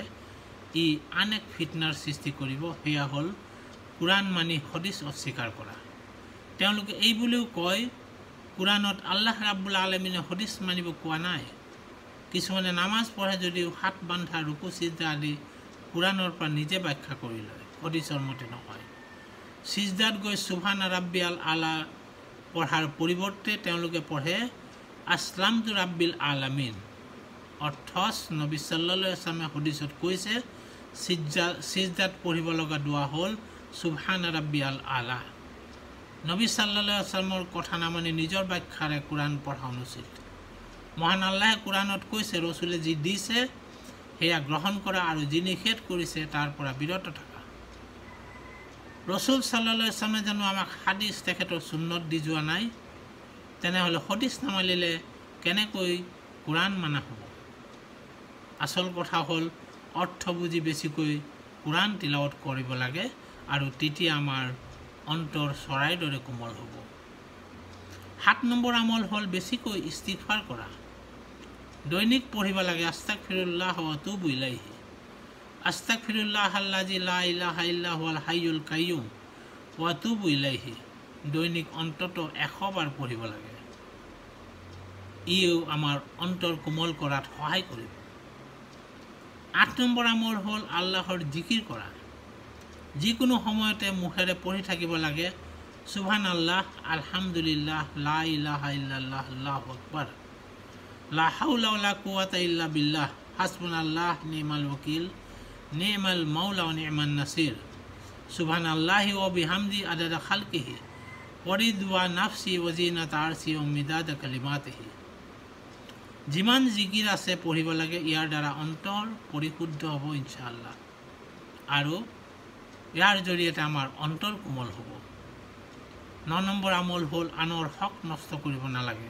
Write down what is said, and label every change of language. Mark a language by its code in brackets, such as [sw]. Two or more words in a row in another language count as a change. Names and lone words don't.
[as] ই আন এক ফিতনাৰ সৃষ্টি কৰিব, সেয়া হ'ল কোৰাণ মানি হদিছ অস্বীকাৰ কৰা। তেওঁলোকে এই বুলিও কয় কোৰাণত আল্লাহ ৰাব্বুল আলামিনে হদিছ মানিব কোৱা নাই। কিছুমানে নামাজ পঢ়ে যদিও হাত বান্ধা ৰুকু সিজদা আদি কোৰাণৰ পৰা নিজে ব্যাখ্যা কৰি লয়, হদিছৰ মতে নহয়। সিজদাত গৈ [ar] سبحان ربي الأعلى [as] পঢ়াৰ পৰিৱৰ্তে তেওঁলোকে পঢ়ে [ar] أسلمت لرب العالمين. [as] অৰ্থচ নবী [ar] صلى الله عليه وسلم [as] হদিছত কৈছে সিজদাত পঢ়িব লগা দোৱা হ'ল [ar] سبحان ربي الأعلى. [as] নবী [ar] صلى الله عليه وسلم [as] কথা নামানি নিজৰ ব্যাখ্যাৰে কোৰাণ পঢ়া অনুচিত। মহান আল্লাহে কোৰাণত কৈছে ৰসুলে যি দিছে সেয়া গ্ৰহণ কৰা, আৰু যি নিষেধ কৰিছে তাৰ পৰা বিৰত থকা। ৰসুল [ar] صلى الله عليه وسلم [as] জানো আমাক হাদিছ তেখেতৰ সুন্নত দি যোৱা নাই? তেনেহ'লে হদিছ নামানিলে কেনেকৈ কোৰাণ মানা হ'ব? আচল কথা হ'ল অৰ্থ বুজি বেছিকৈ কোৰাণ তিলাৱত কৰিব লাগে, আৰু তেতিয়া আমাৰ অন্তৰ চৰাইৰ দৰে কোমল হ'ব। 7 নম্বৰ আমল হ'ল বেছিকৈ ইস্তিগফাৰ কৰা। দৈনিক পঢ়িব লাগে [ar] أستغفر الله وأتوب إليه، أستغفر الله الذي لا إله إلا هو الحي القيوم وأتوب إليه. [as] দৈনিক অন্তত 100 বাৰ পঢ়িব লাগে। ইও আমাৰ অন্তৰ কোমল কৰাত সহায় কৰিব। 8 নম্বৰ আমল হ'ল আল্লাহৰ জিকিৰ কৰা। যিকোনো সময়তে মুখেৰে পঢ়ি থাকিব লাগে [ar] سبحان الله، الحمد لله، لا إله إلا الله، الله أكبر، لا حول ولا قوة إلا بالله، حسبنا الله نعم الوكيل، نعم المولى ونعم النصير، سبحان الله وبحمده عدد خلقه ورضا نفسه وزنة عرشه ومداد كلماته. [as] যিমান জিকিৰ আছে পঢ়িব লাগে, ইয়াৰ দ্বাৰা অন্তৰ পৰিশুদ্ধ হ'ব [ar] إن شاء الله, [as] আৰু ইয়াৰ জৰিয়তে আমাৰ অন্তৰ কোমল হ'ব। 9 নম্বৰ আমল হ'ল আনৰ হক নষ্ট কৰিব নালাগে।